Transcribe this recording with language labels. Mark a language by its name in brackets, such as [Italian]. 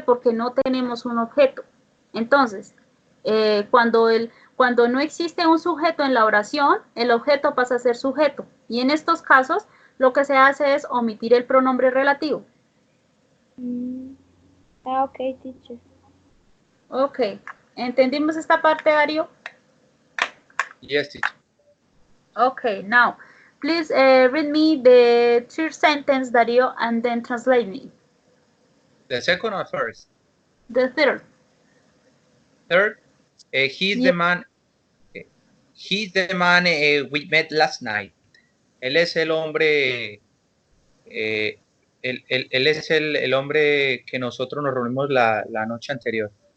[Spanish] Porque no tenemos un objeto. Entonces, cuando no existe un sujeto en la oración, el objeto pasa a ser sujeto. Y en estos casos, lo que se hace es omitir el pronombre relativo. [English] Ok, teacher. Ok. [Spanish] ¿Entendimos esta parte, Darío? [English] Yes, teacher. Okay, now, please read me the third sentence, Darío, and then translate me. The second or first? The third. Third, he's the man. He's the man we met last night. [Spanish] Él es el hombre. Él es el hombre que nosotros nos reunimos la noche anterior.